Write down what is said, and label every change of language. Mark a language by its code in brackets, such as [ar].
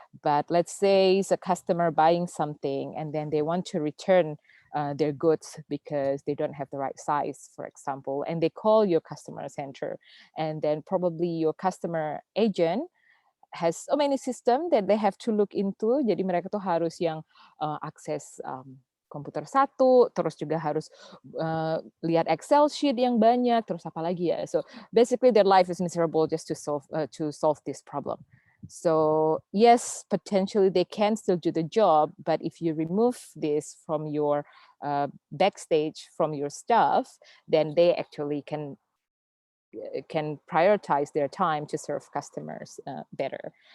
[en] But let's say the customer buying something and then they want to return their goods because they don't have the right size, for example, and they call your customer center, and then probably your customer agent has so many system that they have to look into. [id] Jadi mereka tuh harus yang akses komputer satu, terus juga harus lihat Excel sheet yang banyak, terus apa lagi ya. [en] So basically their life is miserable just to solve this problem. So yes, potentially they can still do the job, but if you remove this from your backstage, from your staff, then they actually can prioritize their time to serve customers better.